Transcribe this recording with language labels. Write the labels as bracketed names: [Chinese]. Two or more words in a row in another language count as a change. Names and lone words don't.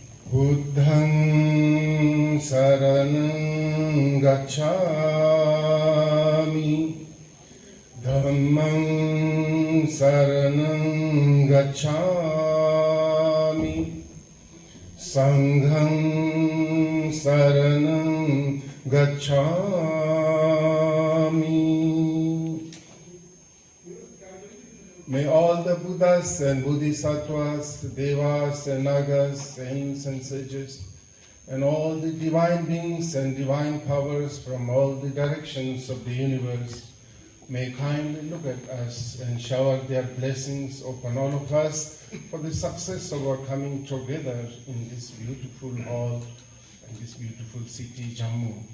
[Pali] बुद्धं शरणं गच्छामि धम्मं शरणं गच्छामि संघं शरणं गच्छामि. [English] May all the Buddhas and Bodhisattvas, Devas and Nagas, saints and sages, and all the divine beings and divine powers from all the directions of the universe may kindly look at us and shower their blessings upon all of us for the success of our coming together in this beautiful hall and this beautiful city, Jammu.